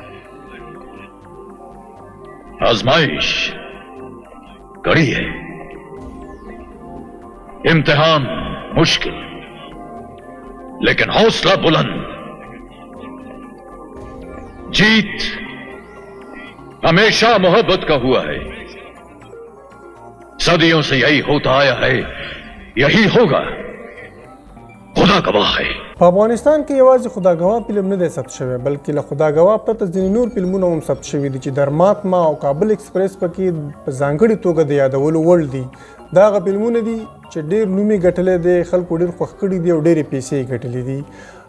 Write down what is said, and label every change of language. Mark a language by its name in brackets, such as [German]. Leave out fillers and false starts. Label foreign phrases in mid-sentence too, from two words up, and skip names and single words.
[Urdu] آزمائش کڑی ہے، امتحان مشکل، لیکن حوصلہ بلند. جیت ہمیشہ محبت کا ہوا ہے، صدیوں سے یہی ہوتا آیا ہے، یہی ہوگا، خدا گواہ ہے. [Pashto] په افغانستان کې یوازې خدا ګواه فلم نه دی ثبت شوی بلکې له خدا ګواه پرته ځینې نور فلمونه هم ثبت شوي دي چې درماتما او کابل ایکسپریس پکې په ځانګړې توګه د یادولو وړ دي. دا هغه فلمونه دي چې ډېر نوم یې ګټلی دی، خلکو ډېر خوښ کړي دي او ډېرې پیسې یې ګټلې دي.